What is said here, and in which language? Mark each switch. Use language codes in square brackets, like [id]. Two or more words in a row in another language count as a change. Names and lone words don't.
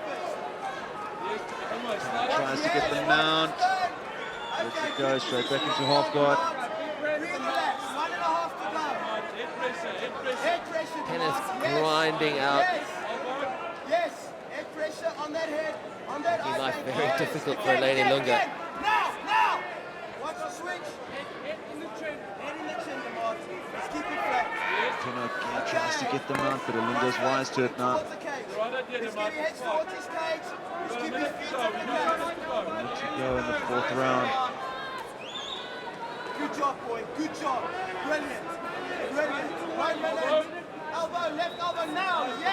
[en] Tries to get the mount. Lets it go straight back into half guard. Pena's grinding out. Making life very difficult for Alain ilunga. Pena tries to get the mount, but Ilunga's wise to it now. Let to go in the 4th round. Good job, boy. Good job. Brilliant. Brilliant. 1 minute. Elbow, left elbow now. Yes.